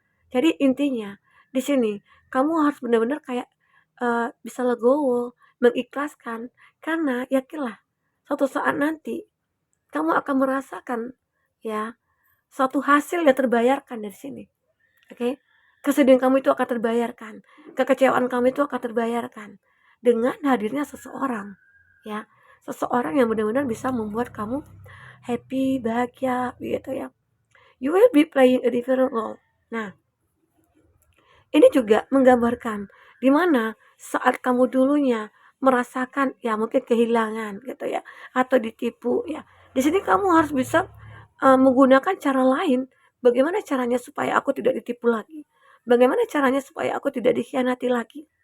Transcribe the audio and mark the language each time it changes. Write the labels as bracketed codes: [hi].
[id] Jadi intinya di sini kamu harus benar-benar kayak bisa legowo, mengikhlaskan, karena yakinlah suatu saat nanti kamu akan merasakan ya suatu hasil yang terbayarkan dari sini. Oke? Kesedihan kamu itu akan terbayarkan, kekecewaan kamu itu akan terbayarkan dengan hadirnya seseorang, ya. Seseorang yang benar-benar bisa membuat kamu happy, bahagia, gitu ya. [en] You will be playing a different role. [id] Nah, ini juga menggambarkan di mana saat kamu dulunya merasakan ya mungkin kehilangan gitu ya atau ditipu ya. Di sini kamu harus bisa menggunakan cara lain. Bagaimana caranya supaya aku tidak ditipu lagi? Bagaimana caranya supaya aku tidak dikhianati lagi?